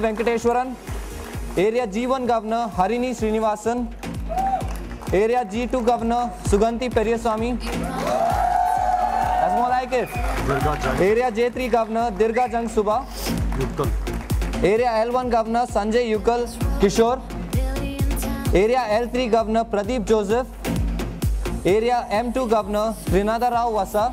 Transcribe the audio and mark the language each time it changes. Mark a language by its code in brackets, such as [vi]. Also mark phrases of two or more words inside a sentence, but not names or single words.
[en] Venkateshwaran. Area G1 Governor, Harini Srinivasan. Area G2 Governor, Suganti Periyaswamy. That's more like it. Area J3 Governor, Dirga Jang Subha. Area L1 Governor, Sanjay Yukal Kishore. Area L3 Governor, Pradeep Joseph. Area M2 Governor, Rinada Rao Vasa.